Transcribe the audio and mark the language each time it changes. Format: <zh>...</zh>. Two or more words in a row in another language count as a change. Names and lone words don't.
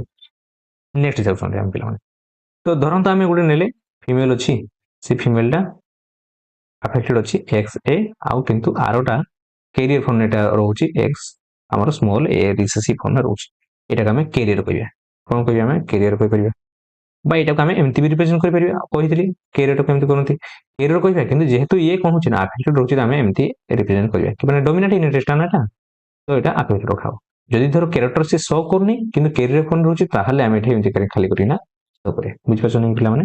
<or>ନେକ୍ସଟ ଯାଉଛନ୍ତି ଆମେ ପିଲାମାନେ। ତ ଧରନ୍ତୁ ଆମେ ଗୋଟେ ନେଲେ ଫିମେଲ ଅଛି, ସେ ଫିମେଲଟା ଆଫେକ୍ଟେଡ ଅଛି ଏକ୍ସ ଏ, ଆଉ କିନ୍ତୁ ଆରଟା</or> <en>carrier phone</en> <or>ଏଟା ରହୁଛି ଏକ୍ସ ଆମର</or> <en>small a recessive phone</en> <or>ରହୁଛି। ଏଟାକୁ ଆମେ କ୍ୟାରିୟର କହିବା। କଣ କହିବା? ଆମେ କ୍ୟାରିୟର କହିପାରିବା। ବା ଏଟାକେ ଆମି ଏମତି ବି ରିପ୍ରେଜେଣ୍ଟ କରିପାରିବା। କହିଥିଲି କ୍ୟାରିୟର କେମିତି କରନ୍ତି, କ୍ୟାରିୟର କହିବା, କିନ୍ତୁ ଯେହେତୁ ଇଏ କଣ ହଉଛି ନା ଆଫେକ୍ଟେଡ ରହୁଛି, ଆମେ ଏମିତି ରିପ୍ରେଜେଣ୍ଟ କରିବା କି ମାନେ</or> <en>dominant inheritance</en> <or>ନା ଏଟା, ତ ଏଟା ଆଫେକ୍ଟେଡ ରଖାବ। ଯଦି ଧର କ୍ୟାରେକ୍ଟର ସେ ଶୋ କରୁନି କିନ୍ତୁ</or> <en>carrier phone</en> <or>ରହୁଛି, ତାହେଲେ ଆମେ ଏଠି ଏମିତି ଖାଲି କରିକିନା ଶୋ କରିବା। ବୁଝିପାରୁଛନ୍ତି ପିଲାମାନେ?</or>